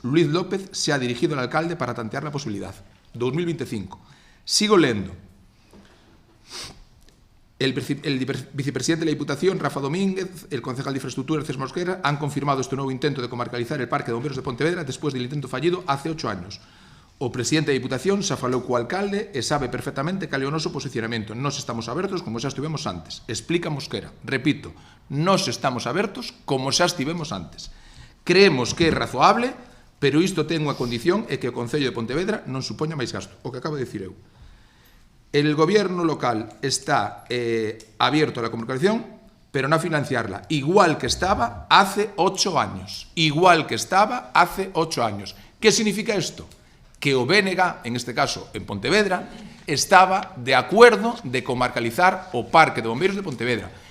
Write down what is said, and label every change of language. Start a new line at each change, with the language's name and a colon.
Spanish: Luis López se ha dirigido al alcalde para tantear la posibilidad. 2025.
Galician: Sigo lendo.
Spanish: el vicepresidente de la Diputación, Rafa Domínguez, el concejal de Infraestructura, Cés Mosquera, han confirmado este nuevo intento de comarcalizar el Parque de Bomberos de Pontevedra después del intento fallido hace 8 años.
Galician: O presidente da Diputación xa falou co alcalde e sabe perfectamente cal é o noso posicionamento. Nós estamos abertos como xa estivemos antes. Explica Mosquera. Repito, nós estamos abertos como xa estivemos antes. Creemos que é razoable, pero isto ten unha condición e que o Concello de Pontevedra non supoña máis gasto. O que acabo de dicir eu.
Spanish: El gobierno local está abierto a la comarcalización, pero no a financiarla, igual que estaba hace 8 años. Igual que estaba hace 8 años. ¿Qué significa esto? Que o BNG, en este caso en Pontevedra, estaba de acuerdo de comarcalizar
Galician: o Parque de Bombeiros de Pontevedra.